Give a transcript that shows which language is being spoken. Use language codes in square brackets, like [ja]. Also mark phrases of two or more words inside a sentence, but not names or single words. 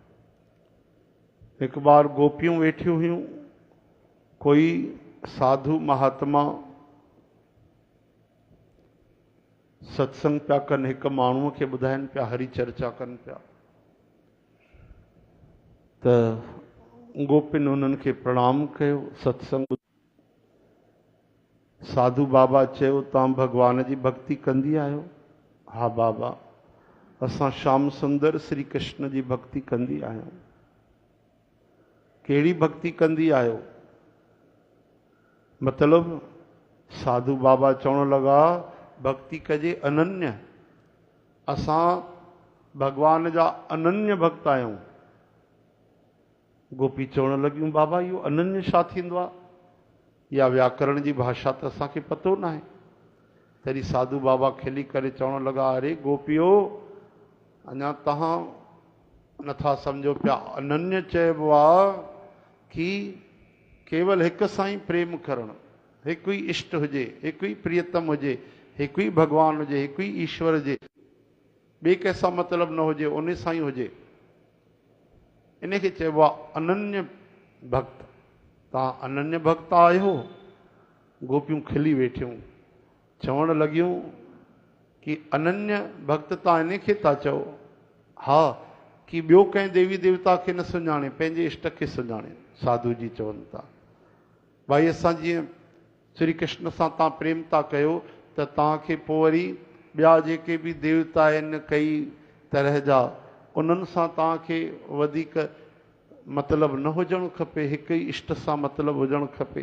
[sd] हिकु बार गोपियूं वेठियूं हुयूं, कोई साधु महात्मा सत्संग पिया कनि, हिकु माण्हूअ खे ॿुधाइनि पिया, हरी चर्चा कनि पिया, त गोपिन उन्हनि खे प्रणाम कयो, सत्संग। साधु बाबा चयो तव्हां भगवान जी भक्ति कंदी आहियो? हा बाबा, असां श्याम सुंदर श्री कृष्ण जी भक्ति कंदी आहियूं। कहिड़ी भक्ति कंदी आहियो? मतलब साधु बाबा चवण लगा भक्ति कजे अनन्य, असां भगवान जा अनन्य भक्त आहियूं। गोपी चवण लगियूं बाबा इहो अनन्य छा थींदो आहे? या व्याकरण जी भाषा त असांखे पतो न आहे। तॾहिं साधु बाबा खिली करे चवण लगा अरे गोपियो, अञा तव्हां नथा सम्झो पिया, अनन्य चइबो आहे कि केवल हिक सां ई प्रेम करणु, हिकु ई इष्ट हुजे, हिकु ई प्रियतम हुजे, हिकु ई भगवान हुजे, हिकु ई ईश्वर हुजे, ॿिए कंहिंसां मतिलबु न हुजे, उन सां ई हुजे, इनखे चइबो आहे अनन्य भक्त। तव्हां अनन्य भक्त आहियो? गोपियूं खिली वेठियूं, चवण लॻियूं कि अनन्य भक्त तव्हां इनखे था चओ? हा, कि ॿियो कंहिं देवी देवता खे न सुञाणे, पंहिंजे इष्ट खे सुञाणे। साधु जी चवनि था भाई असां जीअं श्री कृष्ण सां तव्हां प्रेम था कयो त तव्हांखे पोइ वरी ॿिया जेके बि देवता आहिनि कई तरह जा, उन्हनि सां तव्हांखे वधीक मतिलबु न हुजणु खपे, हिकु ई इष्ट सां मतिलबु हुजणु खपे।